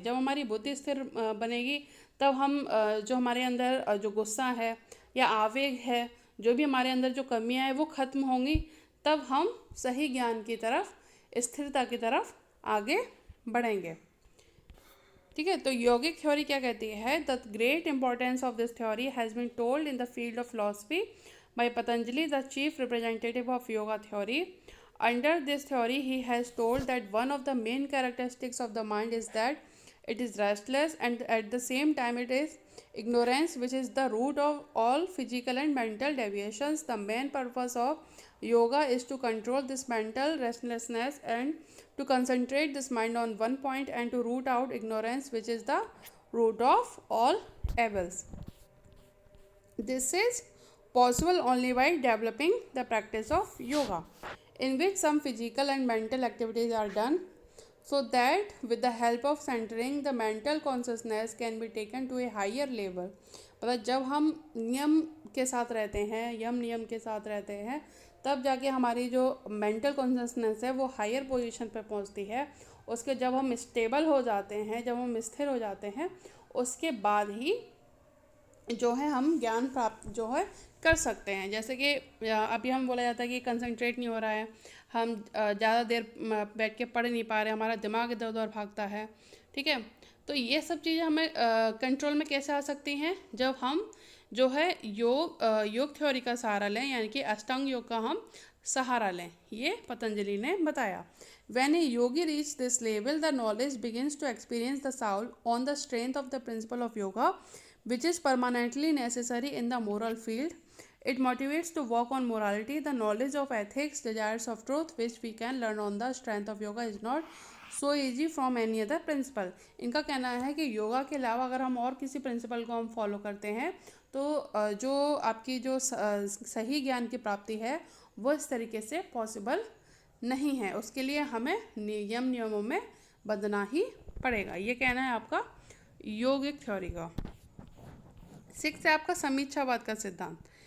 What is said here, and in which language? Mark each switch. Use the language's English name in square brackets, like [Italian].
[Hindi] जब हमारी बुद्धि स्थिर बनेगी तब हम जो हमारे अंदर जो गुस्सा है या आवेग है, जो भी हमारे अंदर जो कमियां हैं वो खत्म होंगी, तब हम सही ज्ञान की तरफ, स्थिरता की तरफ आगे बढ़ेंगे। ठीक है, तो योगिक थ्योरी क्या कहती है? [English] The great importance of this theory has been told in the field of philosophy by Patanjali, the chief representative of yoga theory. Under this theory, he has told that one of the main characteristics of the mind is that it is restless, and at the same time it is ignorance, which is the root of all physical and mental deviations. The main purpose of yoga is to control this mental restlessness and to concentrate this mind on one point and to root out ignorance, which is the root of all evils. This is possible only by developing the practice of yoga, in which some physical and mental activities are done, so that with the help of centering the mental consciousness can be taken to a higher level. [Hindi] मतलब जब हम नियम के साथ रहते हैं, यम नियम के साथ रहते हैं, तब जाके हमारी जो मेंटल कॉन्शसनेस है वो हायर पोजीशन पे पहुंचती है। उसके जब हम स्टेबल हो जाते हैं, जब हम स्थिर हो जाते हैं, उसके बाद ही जो है हम ज्ञान प्राप्त जो है कर सकते हैं। जैसे कि अभी हम बोला जाता है कि कंसंट्रेट नहीं हो रहा है, हम ज़्यादा देर बैठ के पढ़ नहीं पा रहे, हमारा दिमाग इधर उधर भागता है। ठीक है, तो ये सब चीज़ें हमें कंट्रोल में कैसे आ सकती हैं? जब हम जो है योग थ्योरी का सहारा लें, यानी कि अष्टांग योग का हम सहारा लें। ये पतंजलि ने बताया। [English] When a yogi reaches this level, the knowledge begins to experience the soul on the strength of the principle of yoga, which is permanently necessary in the moral field. It motivates to work on morality. The knowledge of ethics, desires of truth, which we can learn on the strength of yoga, is not so easy from any other principle. [Hindi] इनका कहना है कि योगा के अलावा अगर हम और किसी प्रिंसिपल को हम फॉलो करते हैं तो जो आपकी जो सही ज्ञान की प्राप्ति है वो इस तरीके से पॉसिबल नहीं है। उसके लिए हमें नियमों में बंधना ही पड़ेगा। ये कहना है आपका योगिक थ्योरी का। 6 है आपका समीक्षावाद का सिद्धांत।